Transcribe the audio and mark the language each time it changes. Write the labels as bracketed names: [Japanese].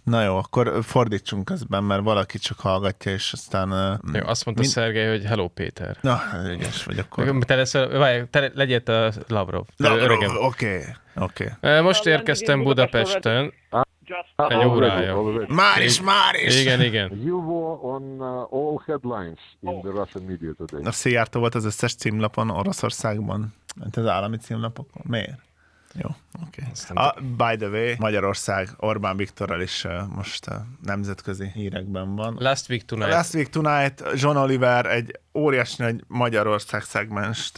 [Hungarian] Na jó, akkor fordítsunk közben, mert valaki csak hallgatja, és aztán... Jó, azt mondta Szergej, hogy hello, Péter. Na, ügyes vagy akkor. Legyél te Lavrov. [English] Lavrov, okay. [Hungarian] Most érkeztem Budapesten. Egy órája. Már is. Igen. [English] You were on all headlines in the Russian media today. [Hungarian] A Szijjártó volt az összes címlapon Oroszországban, mint az állami címlapokon. Miért? Jó, oké. Okay. [English] By the way, [Hungarian] Magyarország Orbán Viktorral is most nemzetközi hírekben van. [English] Last Week Tonight. [Hungarian] John Oliver egy óriási nagy Magyarország szegmenst.